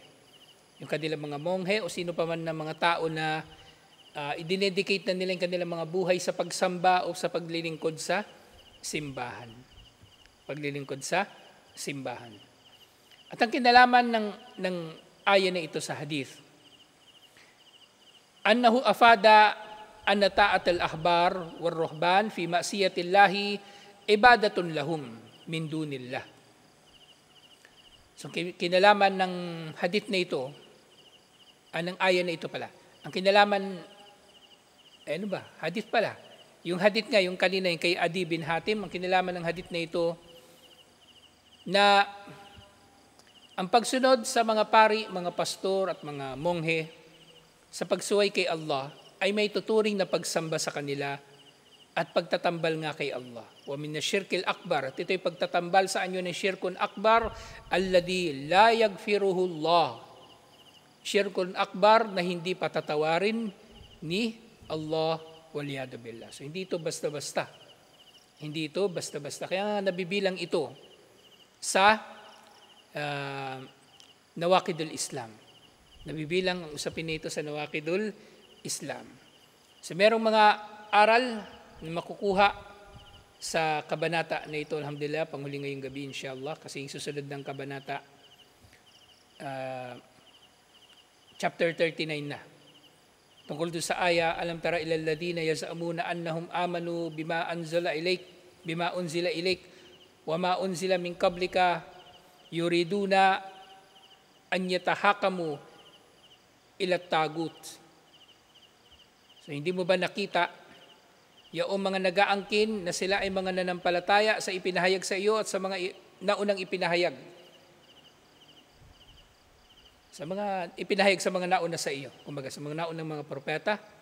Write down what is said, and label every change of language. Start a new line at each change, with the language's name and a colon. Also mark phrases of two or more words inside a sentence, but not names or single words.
Filipino: Yung kanilang mga monghe o sino pa man na mga tao na idinedicate na nila yung kanilang mga buhay sa pagsamba o sa paglilingkod sa simbahan. Paglilingkod sa simbahan. At ang kinalaman ng aya na ito sa hadith,
Arabic: أنه أفاد أن طاعة الأحبار والرهبان في معصية الله عبادة لهم من دون الله.
Filipino: So kinalaman ng hadith na ito, anong aya na ito pala? Ang kinalaman, hadith pala. Yung hadith nga, yung kanina, yung kay Adi bin Hatim, ang kinalaman ng hadith na ito, na ang pagsunod sa mga pari, mga pastor at mga monghe sa pagsuway kay Allah ay may tuturing na pagsamba sa kanila at pagtatambal nga kay Allah.
Arabic: ومن الشرك الأكبر,
Filipino: at ito'y pagtatambal sa anyo ng
Arabic: شرك أكبر الذي لا يغفره الله. شرك أكبر
Filipino: na hindi patatawarin ni Allah
Arabic: والعياذ بالله.
Filipino: So hindi ito basta-basta. Hindi ito basta-basta. Kaya nabibilang ito sa Nawaqidul Islam. Nabibilang ang usapin nito sa Nawaqidul Islam. So merong mga aral na makukuha sa kabanata na ito, alhamdulillah, panghuli ngayong gabi inshallah, kasi yung susunod ng kabanata chapter 39 na. Tungkol doon sa aya,
Arabic: ألم تر إلى الذين يزعمون أنهم آمنوا بما أنزل إليك وما أنزل من قبلك يريدون أن يتحاكموا إلى الطاغوت.
Filipino: So hindi mo ba nakita yaong mga nag-aangkin na sila ay mga nanampalataya sa ipinahayag sa iyo at sa mga naunang ipinahayag? Sa mga ipinahayag sa mga nauna sa iyo, kumbaga sa mga naunang mga propeta.